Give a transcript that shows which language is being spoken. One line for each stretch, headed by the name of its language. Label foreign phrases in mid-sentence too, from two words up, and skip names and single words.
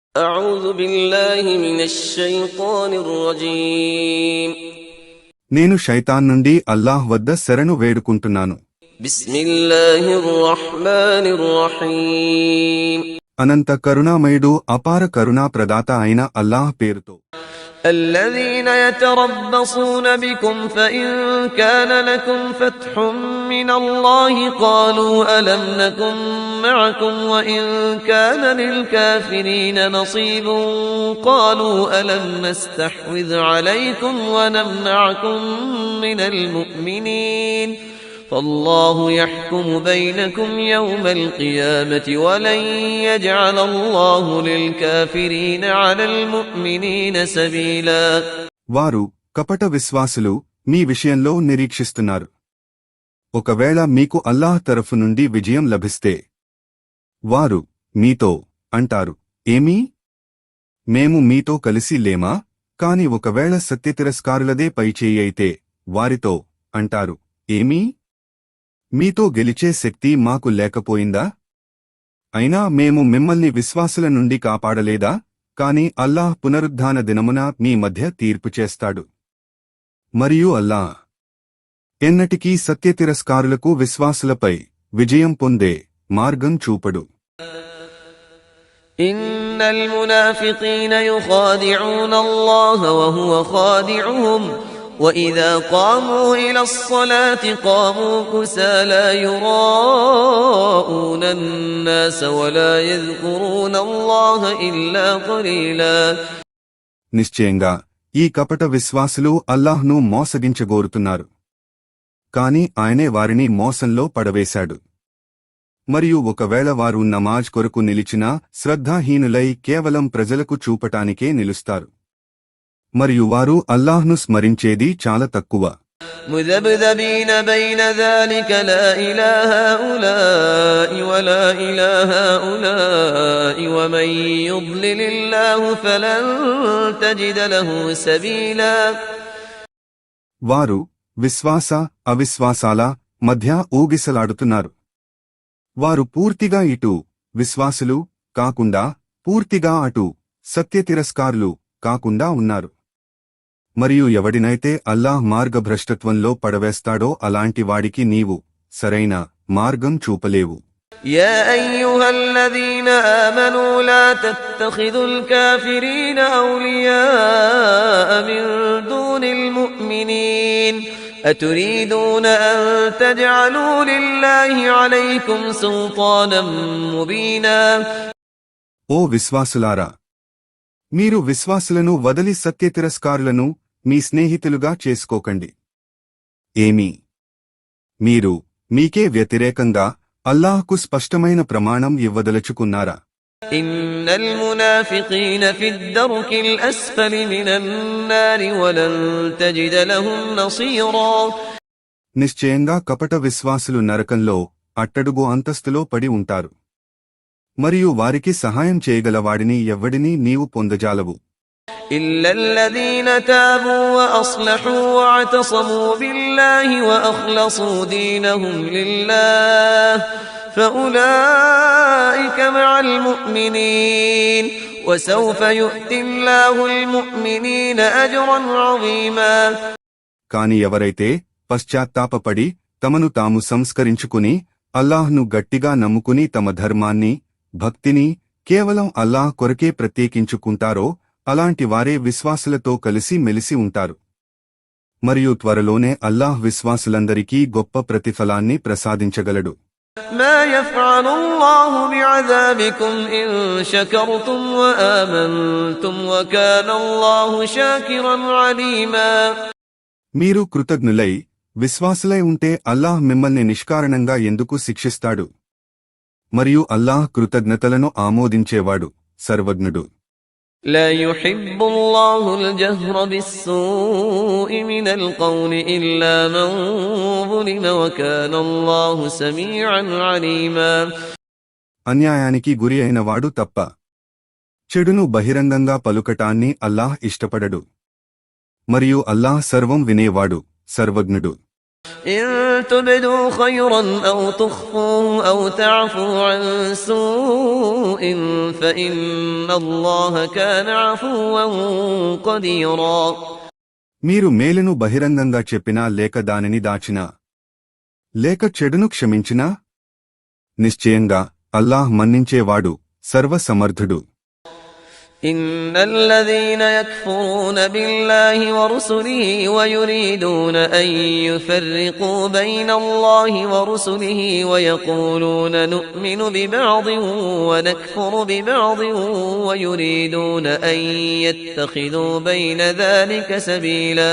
Arabic: أعوذ بالله من الشيطان الرجيم
Telugu: నేను శైతాన్ నుండి అల్లాహ్ వద్ద శరణు వేడుకుంటున్నాను.
Arabic: بسم الله الرحمن الرحيم
Telugu: అనంత కరుణామయుడు అపార కరుణా ప్రదాత అయిన అల్లాహ్ పేరుతో.
Arabic: الذين يتربصون بكم فإن كان لكم فتح من الله قالوا ألم نكن معكم وإن كان للكافرين نصيب قالوا ألم نستحوذ عليكم ونمنعكم من المؤمنين فالله يحكم بينكم يوم القيامة ولن يجعل الله للكافرين على المؤمنين سبيلا.
Telugu: వారు కపట విశ్వాసులు మీ విషయంలో నిరీక్షిస్తున్నారు. ఒకవేళ మీకు అల్లాహ్ తరఫు నుండి విజయం లభిస్తే వారు మీతో అంటారు, ఏమీ మేము మీతో కలిసి లేమా? కాని ఒకవేళ సత్యతిరస్కారులదే పైచేయి అయితే వారితో అంటారు, ఏమీ మీతో గెలిచే శక్తి మాకు లేకపోయిందా? అయినా మేము మిమ్మల్ని విశ్వాసుల నుండి కాపాడలేదా? కాని అల్లాహ్ పునరుద్ధాన దినమున మీ మధ్య తీర్పు చేస్తాడు. మరియు అల్లాహ్ ఎన్నటికీ సత్యతిరస్కారులకు విశ్వాసులపై విజయం పొందే మార్గం చూపడు.
Arabic: إن المنافقين يخادعون الله وهو خادعهم وإذا قاموا إلى الصلاة قاموا كسالى يراءون الناس ولا يذكرون الله إلا قليلا.
Telugu: నిశ్చయంగా ఈ కపట విశ్వాసులు అల్లాహ్ను మోసగించగోరుతున్నారు, కాని ఆయనే వారిని మోసంలో పడవేశాడు. మరియు ఒకవేళ వారు నమాజ్ కొరకు నిలిచినా శ్రద్ధాహీనులై కేవలం ప్రజలకు చూపటానికే నిలుస్తారు. మరియు వారు అల్లాహ్ను స్మరించేది చాలా తక్కువ.
Arabic: مذبذبين بين ذلك لا إله هؤلاء ولا إله هؤلاء ومن يضلل الله فلن تجد له سبيلا.
Telugu: వారు విశ్వాస అవిశ్వాసాల మధ్య ఊగిసలాడుతున్నారు. వారు పూర్తిగా ఇటు విశ్వాసులు కాకుండా పూర్తిగా అటు సత్యతిరస్కారులు కాకుండా ఉన్నారు. మరియు ఎవడినైతే అల్లాహ్ మార్గభ్రష్టత్వంలో పడవేస్తాడో అలాంటి వాడికి నీవు సరైన మార్గం చూపలేవు.
Arabic: يا أيها الذين آمنوا لا تتخذوا الكافرين أولياء من دون المؤمنين أتريدون أن تجعلوا لله عليكم سلطانا مبينا.
Telugu: ఓ విశ్వాసులారా, మీరు విశ్వాసులను వదిలి సత్యతిరస్కారులను మీ స్నేహితులుగా చేసుకోకండి. ఏమీ మీరు మీకే వ్యతిరేకంగా అల్లాహ్కు స్పష్టమైన ప్రమాణం ఇవ్వదలుచుకున్నారా?
Arabic: إن المنافقين في الدرك الأسفل من النار ولن تجد لهم نصيرا.
Telugu: నిశ్చయంగా కపట విశ్వాసులు నరకంలో అట్టడుగు అంతస్తులో పడి ఉంటారు, మరియు వారికి సహాయం చేయగలవాడిని ఎవ్వడినీ నీవు పొందజాలవు.
Arabic: إلا الذين تابوا وأصلحوا واعتصموا بالله وأخلصوا دينهم لله فأولئك مع المؤمنين وسوف يؤتي الله المؤمنين أجرا عظيما.
Telugu: కాని ఎవరైతే పశ్చాత్తాపపడి తమను తాము సంస్కరించుకుని అల్లాహ్ను గట్టిగా నమ్ముకుని తమ ధర్మాన్ని భక్తిని కేవలం అల్లాహ్ కొరకే ప్రత్యేకించుకుంటారో అలాంటి వారే విశ్వాసులతో కలిసి మెలిసి ఉంటారు. మరియు త్వరలోనే అల్లాహ్ విశ్వాసులందరికీ గొప్ప ప్రతిఫలాన్ని ప్రసాదించగలడు.
Arabic: ما يفعل الله بعذابكم إن شكرتم وآمنتم وكان الله شاكرا عليما.
Telugu: మీరు కృతజ్ఞులై విశ్వాసులై ఉంటే అల్లాహ్ మిమ్మల్ని నిష్కారణంగా ఎందుకు శిక్షిస్తాడు? మరియు అల్లాహ్ కృతజ్ఞతలను ఆమోదించేవాడు, సర్వజ్ఞుడు.
Arabic: لا يحب الله الجهر بالسوء من القول إلا من ظلم وكان الله سميعا عليما.
Telugu: అన్యాయానికి గురి అయిన వాడు తప్ప చెడును బహిరంగంగా పలుకటాన్ని అల్లాహ్ ఇష్టపడడు. మరియు అల్లాహ్ సర్వం వినేవాడు, సర్వజ్ఞుడు.
Arabic: إن تبدوا خيرا أو تخفوه أو تعفوا عن سوء فإن الله كان عفوا قديرا.
Telugu: మీరు మేలును బహిరంగంగా చెప్పినా లేక దానిని దాచినా లేక చెడును క్షమించినా నిశ్చయంగా అల్లాహ్ మన్నించేవాడు సర్వసమర్థుడు.
Arabic: إن الذين يكفرون بالله ورسله ويريدون أن يفرقوا بين الله ورسله ويقولون نؤمن ببعض ونكفر ببعض ويريدون أن يتخذوا بين ذلك سبيلا.